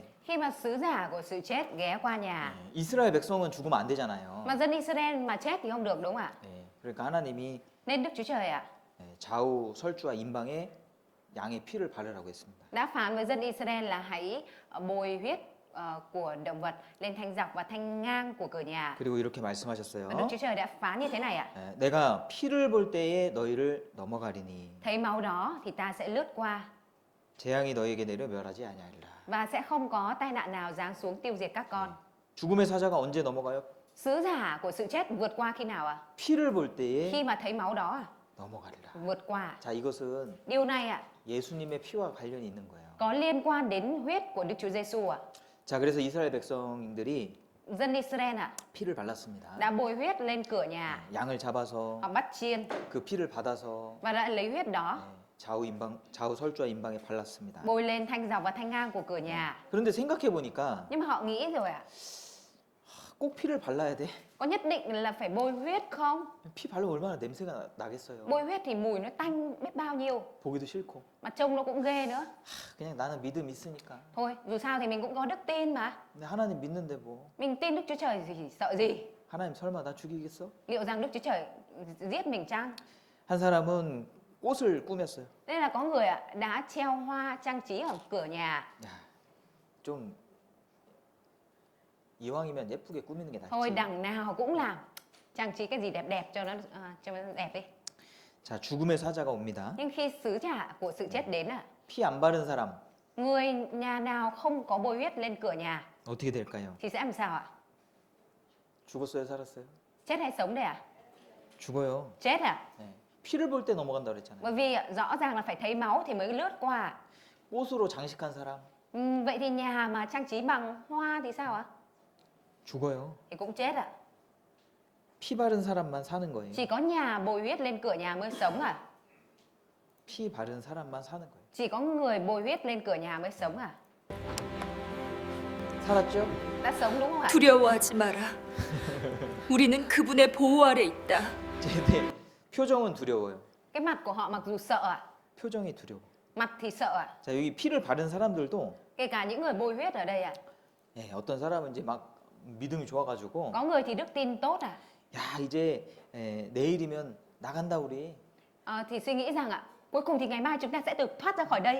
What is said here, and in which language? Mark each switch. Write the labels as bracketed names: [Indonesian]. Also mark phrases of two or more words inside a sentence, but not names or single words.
[Vietnamese] Khi mà sứ giả của sự chết ghé qua nhà, [Korean] 이스라엘 백성은 죽으면 안 되잖아요. [Vietnamese] mà dân Israel mà chết thì không được đúng không ạ? [Korean] 예, 그러니까 하나님이 [Vietnamese] Nên Đức Chúa Trời ạ [Korean] 좌우 설주와 임방에 양의 피를 바르라고 했습니다. [Vietnamese] đã phán với dân Israel là hãy bôi huyết của động vật, lên thanh dọc và thanh ngang của cửa nhà. [Korean] 그리고 이렇게 [Vietnamese] Và Đức [Korean] 말씀하셨어요. [Vietnamese] Chúa Trời đã phán như thế này ạ. [Korean] 내가 피를 볼 때에 너희를 넘어가리니 [Vietnamese] Thấy máu đó thì ta sẽ lướt qua [Korean] 재앙이 너희에게 내려 멸하지 아니하리라. [Vietnamese] và sẽ không có tai nạn nào giáng xuống tiêu diệt các con. [Korean] 죽음의 사자가 언제 넘어가요? [Vietnamese] Sứ giả của sự chết vượt qua khi nào ạ? [Korean] 피를 볼 때에 [Vietnamese] Khi mà thấy máu đó à? [Korean] 넘어가리라. [Vietnamese] Vượt qua. [Korean] 자, 이것은 [Vietnamese] Điều này ạ [Korean] 예수님의 피와 관련이 있는 거예요. [Vietnamese] có liên quan đến huyết của Đức Chúa Giêsu ạ. [Korean] 자, 그래서 이스라엘 백성들이 [Vietnamese] Dân Israel ạ [Korean] 피를 발랐습니다. [Vietnamese] đã bôi huyết lên cửa nhà, [Korean] 양을 잡아서 [Vietnamese] họ bắt chiên [Korean] 그 피를 받아서 [Vietnamese] và đã lấy huyết đó [Korean] 좌우 설주와 임방에 발랐습니다. [Vietnamese] bôi lên thanh dọc và thanh ngang của cửa nhà. [Korean] 그런데 생각해 보니까 [Vietnamese] Nhưng mà họ nghĩ rồi ạ, [Korean] 꼭 피를 발라야 돼? [Vietnamese] có nhất định là phải bôi huyết không? [Korean] 피 바르면 얼마나 냄새가 나겠어요. [Vietnamese] Bôi huyết thì mùi nó tanh biết bao nhiêu, [Korean] 보기도 싫고. [Vietnamese] mà trông nó cũng ghê nữa. [Korean] 그냥 나는 믿음 있으니까. [Vietnamese] Thôi, dù sao thì mình cũng có đức tin mà. [Korean] 근데 하나님 믿는데 뭐. [Vietnamese] Mình tin Đức Chúa Trời thì sợ gì? [Korean] 하나님 설마 나 죽이겠어? [Vietnamese] Liệu rằng Đức Chúa Trời giết mình chăng? [Korean] 한 사람은 꽃을 꾸몄어요. [Vietnamese] Nên là có người ạ đã treo hoa trang trí ở cửa nhà. [Korean] 야, 좀 이왕이면 예쁘게 꾸미는 게 [Vietnamese] Thôi [Korean] 낫지. [Vietnamese] đằng nào cũng làm trang trí cái gì đẹp đẹp cho nó đẹp đi. [Korean] 자, 죽음의 사자가 옵니다. [Vietnamese] Nhưng khi sứ giả của sự chết đến ạ, [Korean] 피 안 바른 사람 [Vietnamese] người nhà nào không có bôi huyết lên cửa nhà [Korean] 어떻게 될까요? [Vietnamese] thì sẽ làm sao ạ? [Korean] 죽었어요, 살았어요? [Vietnamese] Chết hay sống đây ạ? [Korean] 죽어요. [Vietnamese] Chết ạ? [Korean] 네. 피를 볼 때 넘어간다 그랬잖아요. [Vietnamese] Bởi vì ạ, rõ ràng là phải thấy máu thì mới lướt qua. [Korean] 꽃으로 장식한 사람 [Vietnamese] Vậy thì nhà mà trang trí bằng hoa thì sao ạ? [Korean] 죽어요. [Vietnamese] Thì cũng chết ạ. [Korean] 피 바른 사람만 사는 거예요. [Vietnamese] Chỉ có nhà bôi huyết lên cửa nhà mới sống à? [Korean] 피 바른 사람만 사는 거예요. [Vietnamese] Chỉ có người bôi huyết lên cửa nhà mới sống à? [Korean] 살았죠? [Vietnamese] Đã sống đúng không ạ? [Korean] 두려워하지 마라. 우리는 그분의 보호 아래 있다. 근데 표정은 두려워요. [Vietnamese] Cái mặt của họ mặc dù sợ ạ, [Korean] 표정이 두려워. [Vietnamese] mặt thì sợ ạ. [Korean] 자, 여기 피를 바른 사람들도 [Vietnamese] Kể cả những người bôi huyết ở đây ạ. [Korean] 예, 어떤 사람은 이제 막 믿음이 좋아가지고 [Vietnamese] Có người thì đức tin tốt à? [Korean] 야, 이제 내일이면 나간다 우리. [Vietnamese] Thì suy nghĩ rằng ạ, cuối cùng thì ngày mai chúng ta sẽ được thoát ra khỏi đây.